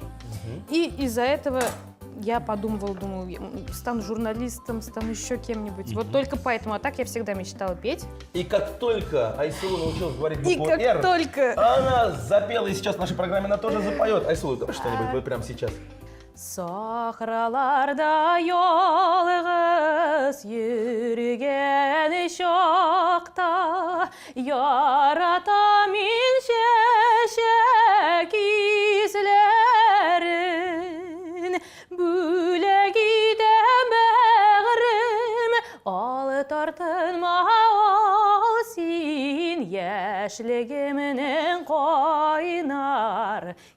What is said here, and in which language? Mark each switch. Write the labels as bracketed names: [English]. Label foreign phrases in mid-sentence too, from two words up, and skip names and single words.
[Russian] И из-за этого я думаю, стану журналистом, стану еще кем-нибудь. Вот только поэтому, а так я всегда мечтала петь. И как только Айсулу научилась говорить И букву как «Р», только... она запела, и сейчас в нашей программе она тоже запоет. Айсулу, давай что-нибудь вот прямо сейчас. [Tatar] Сахраларда ялгыз йөргән чакта ярата мин чәчәк исләрен бүләк итәм бәгърем алы тартынма ал син яшьлегемнең кайнар